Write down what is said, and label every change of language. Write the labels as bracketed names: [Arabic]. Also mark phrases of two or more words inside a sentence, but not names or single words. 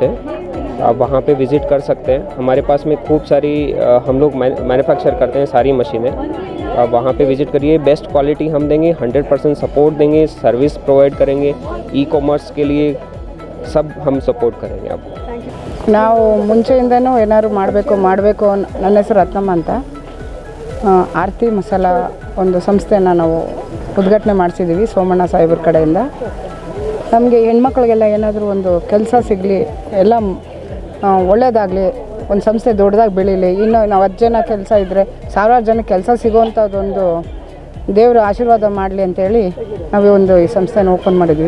[Hindi] आप वहाँ पे विज़िट कर सकते हैं। हमारे पास में खूब सारी हम लोग मैन्युफैक्चर करते हैं सारी मशीनें। आप वहाँ पे विज़िट करिए, [English] best quality [Hindi] हम देंगे, 100% सपोर्ट देंगे, [English] service provide [Hindi] करेंगे, ई-कॉमर्स के लिए सब हम सपोर्ट करेंगे आपको। [Kannada] ನಾವು ಮುಂಚೆಯಿಂದನೂ ಏನಾದ್ರು ಮಾಡಬೇಕು ನನ್ನ ಹೆಸರು ರತ್ನಮ್ಮ ಅಂತ, ಆರತಿ ಮಸಾಲ ಒಂದು ಸಂಸ್ಥೆನ ನಾವು ಉದ್ಘಾಟನೆ ಮಾಡಿಸಿದ್ದೀವಿ ಸೋಮಣ್ಣ ಸಾಹೇಬ್ರ ಕಡೆಯಿಂದ. ನಮಗೆ ಹೆಣ್ಮಕ್ಳಿಗೆಲ್ಲ ಏನಾದರೂ ಒಂದು ಕೆಲಸ ಸಿಗಲಿ, ಎಲ್ಲ ಒಳ್ಳೆಯದಾಗಲಿ, ಒಂದು ಸಂಸ್ಥೆ ದೊಡ್ಡದಾಗಿ ಬೆಳೀಲಿ, ಇನ್ನು ನಾವು 10 ಜನ ಕೆಲಸ ಇದ್ದರೆ ಸಾವಿರಾರು ಜನಕ್ಕೆ ಕೆಲಸ ಸಿಗೋವಂಥದ್ದೊಂದು ದೇವರು ಆಶೀರ್ವಾದ ಮಾಡಲಿ ಅಂತೇಳಿ ನಾವು ಈ ಸಂಸ್ಥೆನ ಓಪನ್ ಮಾಡಿದ್ವಿ.